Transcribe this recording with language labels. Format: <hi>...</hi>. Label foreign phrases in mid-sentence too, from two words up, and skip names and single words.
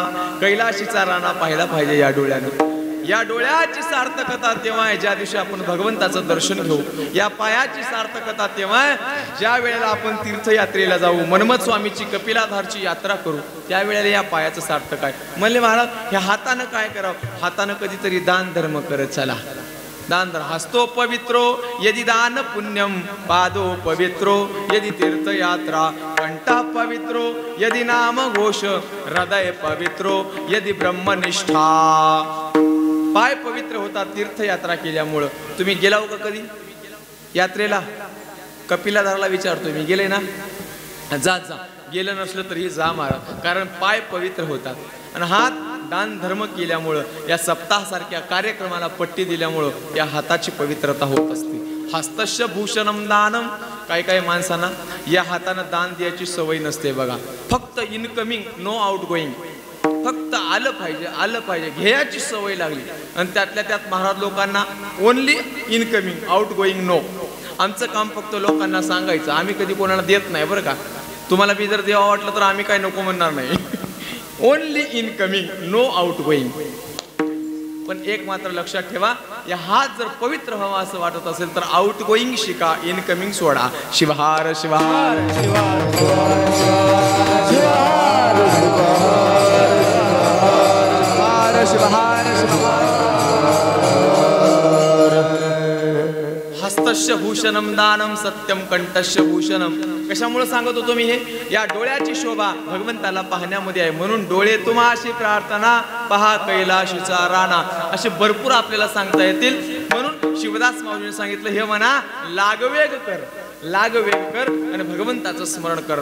<mr>कैलाशीचा राणा पाहिला पाहिजे या डोळ्यानं. या डोळ्याची सार्थकता तेव्हा आहे ज्या दिवशी आपण भगवंताचं दर्शन घेऊ. या पायाची सार्थकता तेव्हा आहे ज्या वेळेला आपण तीर्थयात्रेला जाऊ, मनमथ स्वामीची कपिलाधारची यात्रा करू, त्यावेळेला या पायाचं सार्थक आहे. म्हणले महाराज ह्या हातानं काय करावं? हातानं कधीतरी दान धर्म करत चला. दान धर्म.</mr> <sa>हस्तो पवित्रो यदि दान पुण्यम, पादो पवित्रो यदि तीर्थयात्रा, कंठा पवित्रो यदि नाम घोष, हृदय पवित्रो यदि ब्रह्मनिष्ठा.</sa> <mr>पाय पवित्र होतात तीर्थयात्रा केल्यामुळं. तुम्ही गेला हो का कधी यात्रेला? कपिलाधारला विचारतो मी, गेले ना? जा जा. गेलं नसलं तरी जा महाराज, कारण पाय पवित्र होतात. आणि हात दान धर्म केल्यामुळं, या सप्ताहासारख्या कार्यक्रमाला पट्टी दिल्यामुळं या हाताची पवित्रता होत असते.</mr> <sa>हस्तस्य भूषणम दानम.</sa> <mr>काही काही माणसांना या हातानं दान द्यायची सवय नसते बघा. फक्त</mr> <en>incoming, no out going.</en> <mr>फक्त आलं पाहिजे, आलं पाहिजे घ्यायची सवय लागली. आणि त्यातल्या त्यात महाराज लोकांना</mr> <en>only incoming, out going no.</en> <mr>आमचं काम फक्त लोकांना सांगायचं. आम्ही कधी कोणाला देत नाही बरं का. तुम्हाला बी जर देवा वाटलं तर आम्ही काय नको म्हणणार नाही.</mr> <en>only incoming, no out going.</en> <mr>पण एक मात्र लक्षात ठेवा, या हात जर पवित्र व्हावा असं वाटत असेल तर</mr> <en>out going</en> <mr>शिका, इनकमिंग सोडा. शिवहार शिवहार शिवहार शिवहार शिवहार.</mr> <sa>हस्तस्य भूषणम दानम सत्यम कंठस्य भूषणम.</sa> <mr>कशामुळे सांगत होतो मी हे? या डोळ्याची शोभा भगवंताला पाहण्यामध्ये आहे. म्हणून डोळे तुम्हाशी प्रार्थना, पहा कैलाशीचा राणा. असे भरपूर आपल्याला सांगता येतील. म्हणून शिवदास माऊलीने सांगितलं, हे म्हणा लागवेग कर, लागवेग कर आणि भगवंताचं स्मरण कर.</mr>